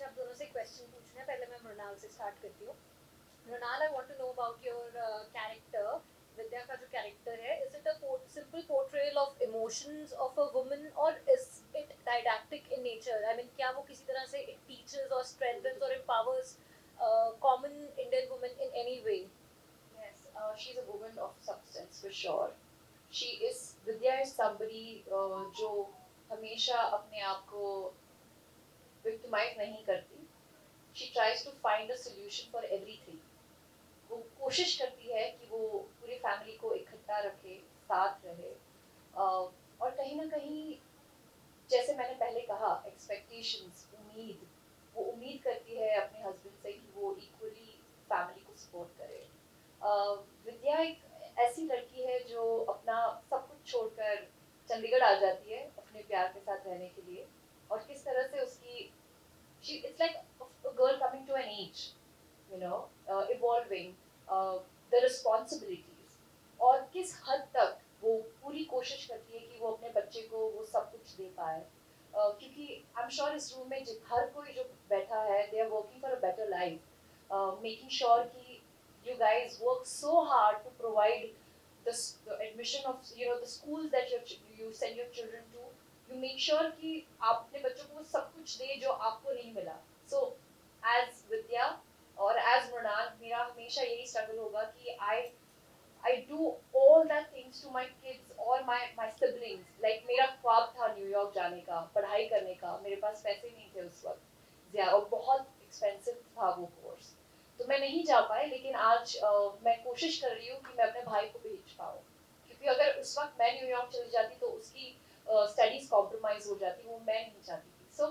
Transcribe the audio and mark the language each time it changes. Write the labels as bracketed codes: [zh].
[hi] मुझे आप दोनों से क्वेश्चन पूछना है। पहले मैं मृणाल से स्टार्ट करती हूँ। Mrinal, [en] I want to know about your character. [hi] विद्या का जो कैरेक्टर है, [en] Is it a simple portrayal of emotions of a woman और is it didactic in nature? I mean, [hi] क्या वो किसी तरह से [en] Teaches और strengthens और empowers common Indian women in any way? Yes, she's a woman of substance for sure. Vidya is somebody [hi] जो हमेशा अपने आप को victimize नहीं करती. [en] She tries to find a solution for everything. [hi] वो कोशिश करती है कि वो पूरी फैमिली को इकट्ठा रखे, साथ रहे, और कहीं ना कहीं जैसे मैंने पहले कहा, expectations, वो उम्मीद करती है अपने हस्बैंड से कि वो इक्वली फैमिली को सपोर्ट करे। विद्या एक ऐसी लड़की है जो अपना सब कुछ छोड़कर चंडीगढ़ आ जाती है अपने प्यार के साथ रहने के लिए, और किस तरह से उसकी [en] it's like a girl coming to an age, evolving, the responsibilities, [hi] और किस हद तक वो पूरी कोशिश करती है कि वो अपने बच्चे को वो सब कुछ दे पाए, [en] क्योंकि I am sure [hi] इस रूम में हर कोई जो बैठा है, [en] They are working for a better life, making sure कि you guys work so hard to provide the admission of the schools that you send your children to. You make sure [hi] कि आप अपने बच्चों को सब कुछ दे जो आपको नहीं मिला. [en] So as Vidya और as Mrinal, [hi] मेरा हमेशा यही [en] struggle होगा कि I do all that things to my kids or my siblings. [hi] Like मेरा ख्वाब था न्यूयॉर्क जाने का, पढ़ाई करने का, मेरे पास पैसे नहीं थे उस वक्त, और बहुत एक्सपेंसिव था वो कोर्स, तो मैं नहीं जा पाई, लेकिन आज मैं कोशिश कर रही हूँ कि मैं अपने भाई को भेज पाऊँ, क्योंकि अगर उस वक्त मैं न्यूयॉर्क चली जाती तो उसकी स्टडीज कॉम्प्रोमाइज हो जाती, वो मैं नहीं चाहती थी।